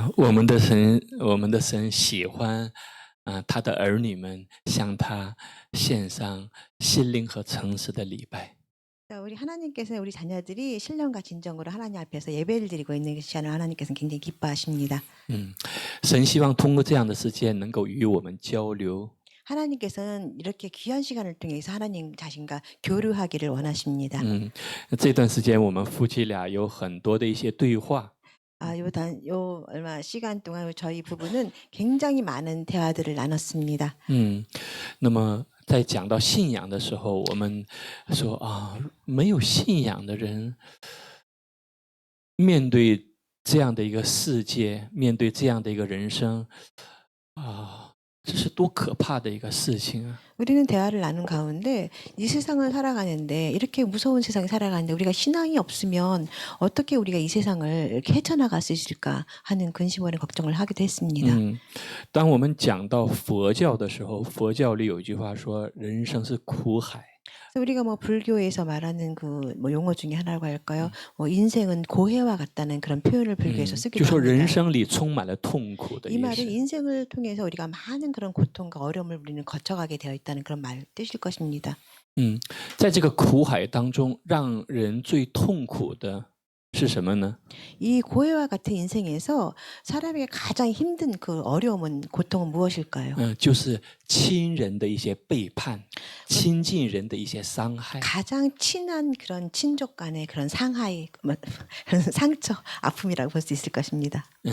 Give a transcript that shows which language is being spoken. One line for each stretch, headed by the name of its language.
Chinese: 我们的神喜欢他的儿女们向他献上心灵和诚实的礼拜。
Korean: 자, 우리 하나님께서는 우리 자녀들이 신령과 진정으로 하나님 앞에서 예배를 드리고 있는 시간을 하나님께서는 굉장히 기뻐하십니다.
Chinese: 神希望通过这样的时间能够与我们交流。
Korean: 하나님께서는 이렇게 귀한 시간을 통해서 하나님 자신과 교류하기를 원하십니다.
Chinese: 这段时间我们夫妻俩有很多的一些对话。
Korean: 요 얼마 시간 동안 저희 부부는 굉장히 많은 대화들을 나눴습니다.
Chinese: 那么在讲到信仰的时候，我们说没有信仰的人面对这样的一个世界，面对这样的一个人生这是多可怕的一个事情啊！
Korean: 우리는 대화를 나눈 가운데 이 세상을 살아가는데 이렇게 무서운 세상에 살아가는데 우리가 신앙이 없으면 어떻게 우리가 이 세상을 이렇게 헤쳐나갈 수 있을까 하는 근심 어린 걱정을 하기도 했습니다.
Chinese: 当我们讲到佛教的时候，佛教里有一句话说：“人生是苦海。”
Korean: 그래서 우리가 불교에서 말하는 용어 중에 하나라고 할까요? 인생은 고해와 같다는 그런 표현을 불교에서 쓰기도
Chinese: 说人
Korean: 합니다.
Chinese: 生里充满了痛苦的
Korean: 이
Chinese: 也
Korean: 말은
Chinese: 是。
Korean: 인생을 통해서 우리가 많은 그런 고통과 어려움을 우리는 거쳐가게 되어 있다는 그런 말 뜻일 것입니다.
Chinese: 在这个苦海当中，让人最痛苦的是什么呢？
Korean: 이 고해와 같은 인생에서 사람에게 가장 힘든 그 어려움은 고통은 무엇일까요?
Chinese: 就是亲人的一些背叛，亲近人的一些伤害。
Korean: 가장 친한 그런 친족 간의 그런 상하이, 그런 상처, 아픔이라고 볼 수 있을 것입니다.